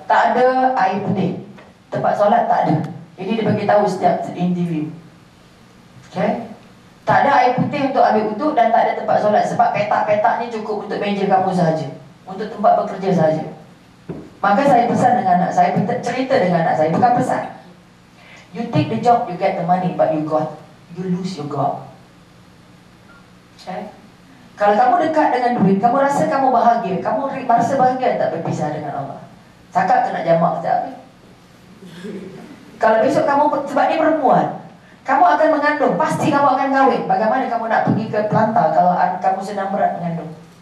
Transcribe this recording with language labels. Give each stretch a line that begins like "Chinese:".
Malay: Tak ada air putih. Tempat solat tak ada. Jadi dia bagi tahu setiap interview. Okay? Tak ada air putih untuk ambil wuduk dan tak ada tempat solat. Sebab petak-petak ni cukup untuk meja kamu sahaja, untuk tempat bekerja sahaja. Maka saya pesan dengan anak saya, cerita dengan anak saya, bukan pesan.
English: You take the job, you get the money, but you lose your God. Okay?
Malay: Kalau kamu dekat dengan duit, kamu rasa kamu bahagia, kamu rasa bahagia tak berpisah dengan Allah. Cakap kena jamak sekejap. Kalau besok kamu, sebab dia perempuan, kamu akan mengandung, pasti kamu akan kahwin. Bagaimana kamu nak pergi ke pelantar kalau kamu sedang berat mengandung?